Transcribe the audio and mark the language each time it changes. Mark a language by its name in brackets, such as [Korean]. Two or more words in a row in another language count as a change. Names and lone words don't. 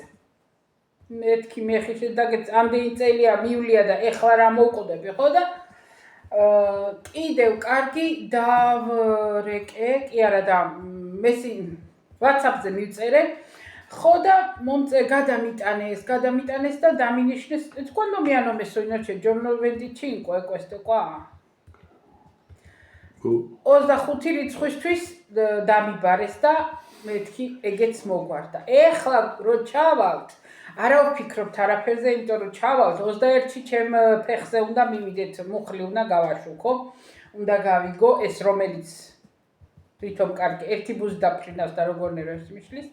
[Georgian] მეთქი მეხიშე და ამდენი წელია მივლია და ეხლა რა მოვკვდები, ხო და კიდევ კარგი დავრეკე, კი არა და მესინ WhatsApp-ზე მივწერე, ხო და გადამიტანეს და დამინიშნეს, [Italian] quando mi hanno messo in noce giorno 25, questo qua. [Georgian] 25 რიცხვისთვის დამიბარეს და მეთქი ეგეც მოგვარდა. ეხლა რო ჩავალთ, არა ვფიქრობთ არაფერზე, იმიტომ რომ ჩავალთ 21-ში ჩემ ფეხზე უნდა მივიდეთ, მუხლი უნდა გავაშუქო, უნდა გავიგო ეს რომელიც თვითონ კარგი, ერთი ბუზი დაფრინავს და როგორნაირად ეს მიშლის.